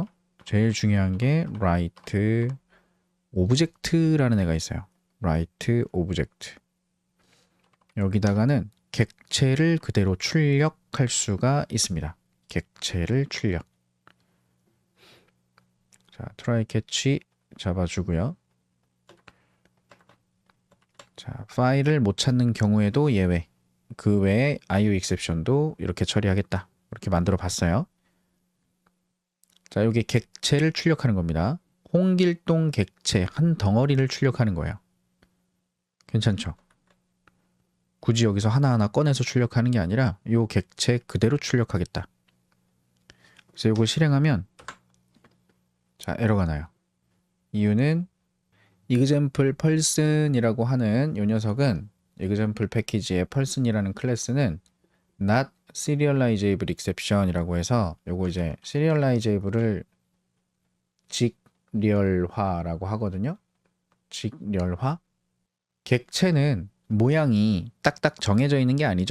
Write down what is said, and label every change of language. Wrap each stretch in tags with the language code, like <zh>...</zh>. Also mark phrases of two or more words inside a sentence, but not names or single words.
<ko>제일 중요한 게</ko> <en>write object</en> <ko>라는 애가 있어요.</ko> <en>write object.</en> <ko>여기다가는 객체를 그대로 출력할 수가 있습니다. 객체를 출력. 자,</ko> <en>try catch</en> <ko>잡아주고요. 자, 파일을 못 찾는 경우에도 예외. 그 외에</ko> <en>IO exception</en> <ko>도 이렇게 처리하겠다. 이렇게 만들어 봤어요. 자, 여기 객체를 출력하는 겁니다. 홍길동 객체 한 덩어리를 출력하는 거예요. 괜찮죠? 굳이 여기서 하나하나 꺼내서 출력하는 게 아니라 이 객체 그대로 출력하겠다. 그래서 이걸 실행하면 자, 에러가 나요. 이유는</ko> <en>example person</en> <ko>이라고 하는 이 녀석은 example 패키지의 person이라는 클래스는</ko> <en>not serializable exception</en> <ko>이라고 해서 요거 이제 serializable을 직렬화라고 하거든요. 직렬화. 객체는 모양이 딱딱 정해져 있는 게 아니죠.</ko>